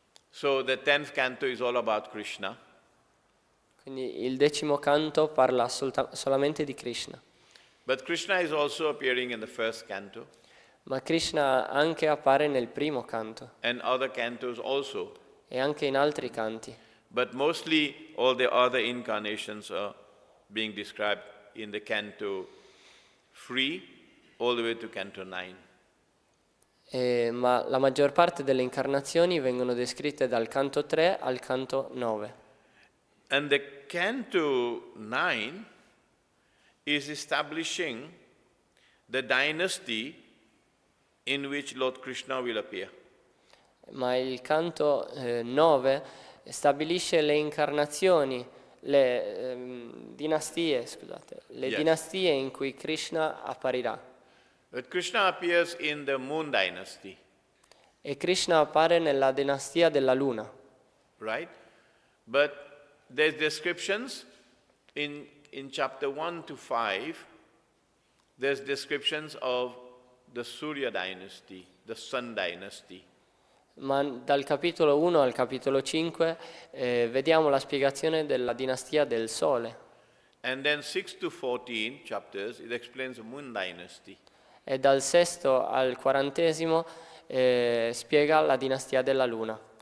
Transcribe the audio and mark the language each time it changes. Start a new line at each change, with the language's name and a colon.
English: So the 10th canto is all about Krishna.
Italian: Quindi il 10° canto parla solamente di Krishna.
English: But Krishna is also appearing in the 1st canto.
Italian: Ma Krishna anche appare nel 1° canto
English: And other cantos also.
Italian: e anche in altri canti.
English: But mostly all the other incarnations are being described in the canto 3 all the way to canto 9.
Italian: Ma la maggior parte delle incarnazioni vengono descritte dal canto 3 al canto 9.
English: And the canto 9 is establishing the dynasty in which Lord Krishna will appear.
Italian: Ma il canto 9 stabilisce le incarnazioni, le dinastie, scusate, le
English: Yes.
Italian: dinastie in cui Krishna apparirà.
English: But Krishna appears in the moon dynasty,
Italian: E Krishna appare nella dinastia della luna.
English: right? But there's descriptions in chapter 1 to 5, there's descriptions of the Surya dynasty, the sun dynasty.
Italian: Ma dal capitolo 1 al capitolo 5 vediamo la spiegazione della dinastia del Sole.
English: And then 6 to 14 chapters, it explains the moon dynasty.
Italian: E dal 6° al 40° spiega la dinastia della Luna.